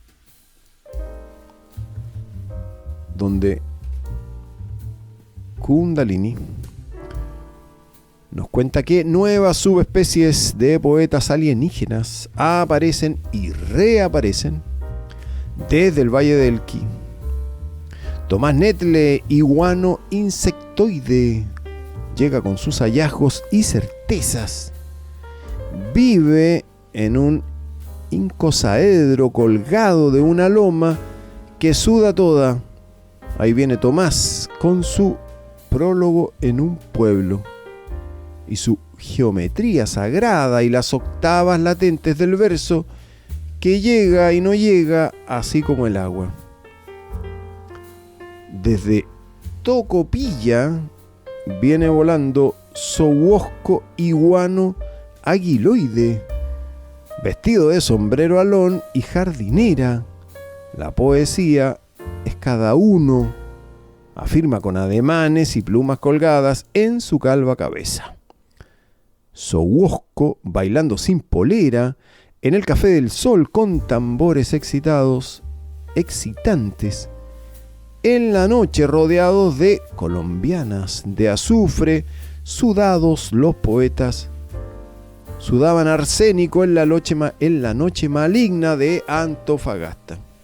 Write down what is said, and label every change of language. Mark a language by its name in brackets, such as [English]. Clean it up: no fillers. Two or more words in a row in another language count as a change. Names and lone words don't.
[Spanish] donde Kundalini nos cuenta que nuevas subespecies de poetas alienígenas aparecen y reaparecen desde el Valle del Elqui. Tomás Netle, iguano insectoide, llega con sus hallazgos y certezas. Vive en un incosaedro colgado de una loma que suda toda. Ahí viene Tomás con su prólogo en un pueblo y su geometría sagrada y las octavas latentes del verso que llega y no llega, así como el agua. Desde Tocopilla viene volando Sohuosco iguano aguiloide, vestido de sombrero alón y jardinera. La poesía es cada uno, afirma con ademanes y plumas colgadas en su calva cabeza. Sohuosco bailando sin polera, en el Café del Sol con tambores excitantes, en la noche rodeados de colombianas de azufre, sudados los poetas, sudaban arsénico en la noche maligna de Antofagasta.